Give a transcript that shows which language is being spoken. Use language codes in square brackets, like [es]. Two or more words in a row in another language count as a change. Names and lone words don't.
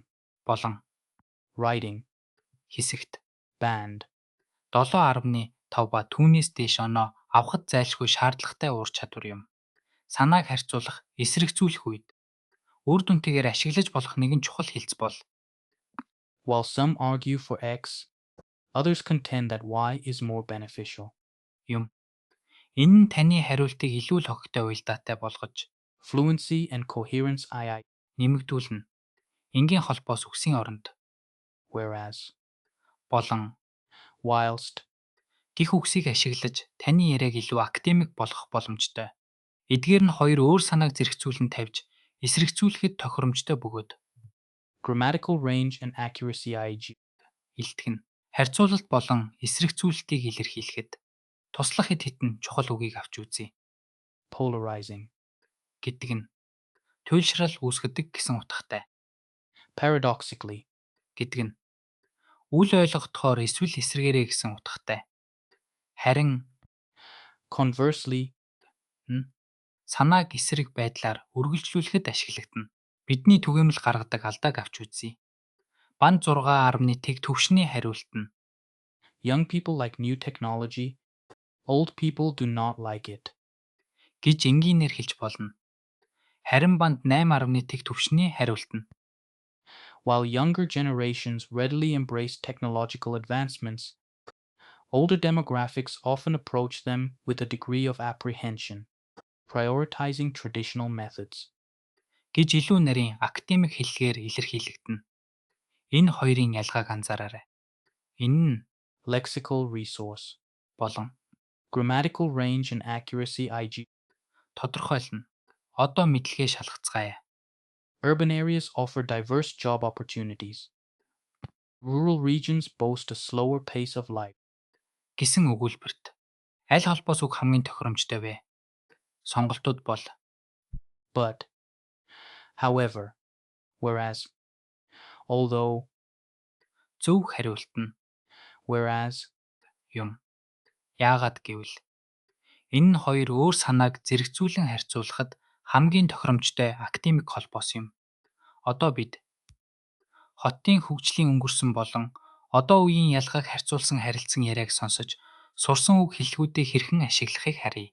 [mn] болон [en] writing, [mn] хэсэгт [en] band, [mn] 7.5 ба түүнээс дээш оноо авахд зайлшгүй шаардлагатай ур чадвар юм. Санааг харьцуулах, эсрэгцүүлэх үед үр дүнтэйгээр ашиглаж болох нэгэн чухал хэлц бол [en] while some argue for X, others contend that Y is more beneficial. [mn] юм. Энэ нь таны хариултыг илүү л хогтой уялдаатай болгож [en] Fluency and coherence II, [mn] нэмэгдүүлнэ. Энгийн холбоос үгсийн оронд [en] whereas, [mn] болон [en] whilst, [mn] гэх үгсийг ашиглаж таны яриаг илүү академик болгох боломжтой. Эдгээр нь хоёр өөр санааг зэрэгцүүлэн тавьж эсрэгцүүлэхэд тохиромжтой бөгөөд [en] grammatical range and accuracy IG, [mn] илтгэн харьцуулалт болон эсрэгцүүлэлтийг илэрхийлэхэд туслах хэд хэдэн чухал үгийг авч үзье [en] polarizing, [mn] гэдэг нь туйлшрал үүсгэдэг гэсэн утгатай. [en] paradoxically, [mn] Гэдэг нь үл ойлгохдохоор эсвэл эсрэгээрээ гэсэн утгатай. Харин [en] conversely, [mn] санааг эсрэг байдлаар үргэлжлүүлэхэд ашиглагдана. Бидний түгээмэл гаргадаг алдааг авч үзье. Банд 6.1 төвшний хариулт нь [en] young people like new technology, old people do not like it. [mn] гэж энгийнээр хэлж болно. Харин банд 8.1 төвшний хариулт нь [en] While younger generations readily embrace technological advancements, older demographics often approach them with a degree of apprehension, prioritizing traditional methods. [mn] гэж илүү нарийн академик хэллэгээр илэрхийлэгдэнэ. Энэ хоёрын ялгааг анзаараарай. Энэ нь [en] Lexical resource, [mn] болон [en] grammatical range and accuracy IG. [mn] тодорхойлно. Одоо мэдлэгээ шалгацгаая. [en] Urban areas offer diverse job opportunities. Rural regions boast a slower pace of life. [mn] Гэсэн өгүүлбэрт аль холбоос үг хамгийн тохиромжтой вэ? Сонголтууд бол [en] But, however, whereas, although, [mn] зөв хариулт нь [en] whereas, [mn] юм. Яагаад гэвэл энэ нь хоёр өөр санааг зэрэгцүүлэн харьцуулахад хамгийн тохиромжтой академик холбоос юм. Одоо бид хотын хөгжлийн өнгөрсөн болон одоо үеийн ялгааг харьцуулсан харилцан яриаг сонсож сурсан үг хэллэгүүдээ хэрхэн ашиглахыг харъя.